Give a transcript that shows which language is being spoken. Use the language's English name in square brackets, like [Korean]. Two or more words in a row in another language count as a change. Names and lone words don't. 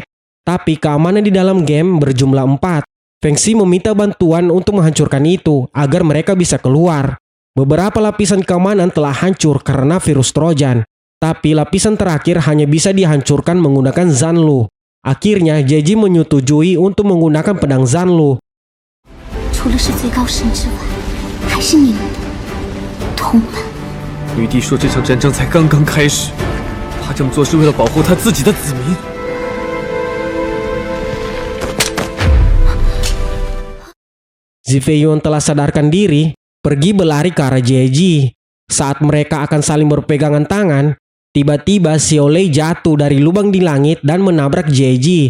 [Indonesian] Tapi keamanan di dalam game berjumlah 4. Feng Xi meminta bantuan untuk menghancurkan itu agar mereka bisa keluar. Beberapa lapisan keamanan telah hancur karena virus Trojan. Tapi lapisan terakhir hanya bisa dihancurkan menggunakan Zanlu. Akhirnya JG menyetujui untuk menggunakan pedang Zanlu. [Chinese] 除了是最高神之外，还是你们的同门。女帝说这场战争才刚刚开始，她这么做是为了保护她自己的子民。 [Indonesian] Zifeiyu yang telah sadarkan diri pergi berlari ke arah JG. Saat mereka akan saling berpegangan tangan, tiba-tiba Xiaolei jatuh dari lubang di langit dan menabrak JG.